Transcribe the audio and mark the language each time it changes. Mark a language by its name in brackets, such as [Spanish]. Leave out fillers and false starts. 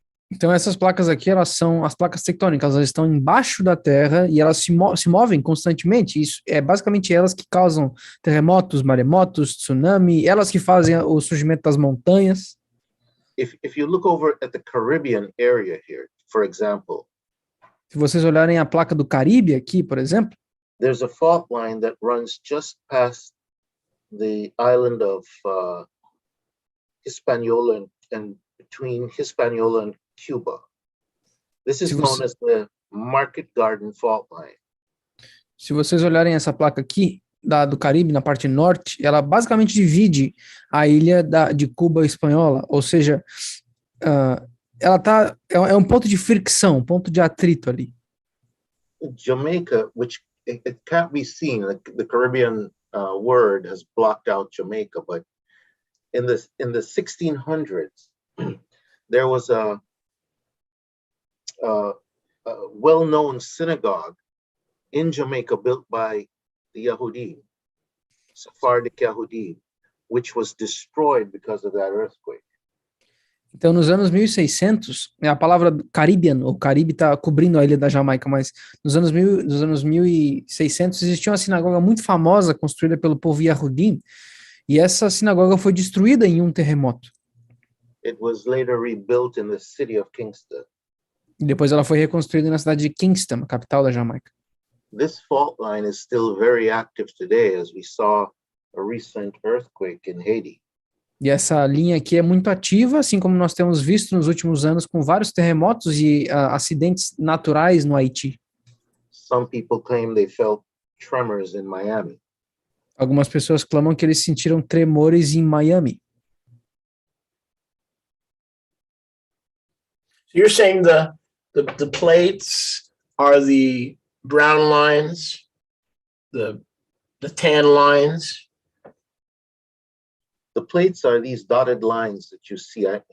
[Portuguese] Então, essas placas aqui, elas são as placas tectônicas, elas estão embaixo da Terra e elas se movem constantemente. Isso é basicamente elas que causam terremotos, maremotos, tsunami, elas que fazem o surgimento das montanhas. [English] If you look over at the Caribbean area here, for example, [Portuguese] Se vocês olharem a placa do Caribe aqui, por exemplo, [English] there's a fault line that runs just past the island of Hispaniola and between Hispaniola and Cuba. This is known as the Market Garden Fault Line. [Portuguese] se vocês olharem essa placa aqui, do Caribe, na parte norte, ela basicamente divide a ilha de Cuba Espanhola, ou seja, ela é um ponto de fricção, um ponto de atrito ali. [English] Jamaica, which it can't be seen, the Caribbean word has blocked out Jamaica, but in the 1600s, there was a well-known synagogue in Jamaica built by the Yahudi, Sephardic Yahudi, which was destroyed because of that earthquake. [Portuguese] Então, nos anos 1600, a palavra Caribbean, ou Caribe está cobrindo a ilha da Jamaica, mas nos anos 1600 existia uma sinagoga muito famosa construída pelo povo Yahudi, e essa sinagoga foi destruída em um terremoto. [English] It was later rebuilt in the city of Kingston. [Portuguese] E depois ela foi reconstruída na cidade de Kingston, a capital da Jamaica. [English] This fault line is still very active today, as we saw a recent earthquake in Haiti. [Portuguese] E essa linha aqui é muito ativa, assim como nós temos visto nos últimos anos com vários terremotos e acidentes naturais no Haiti. [English] Some people claim they felt tremors in Miami. [Portuguese] Algumas pessoas clamam que eles sentiram tremores em Miami. [English] So you're saying the plates are the brown lines, the tan lines, The plates are these dotted lines that you see.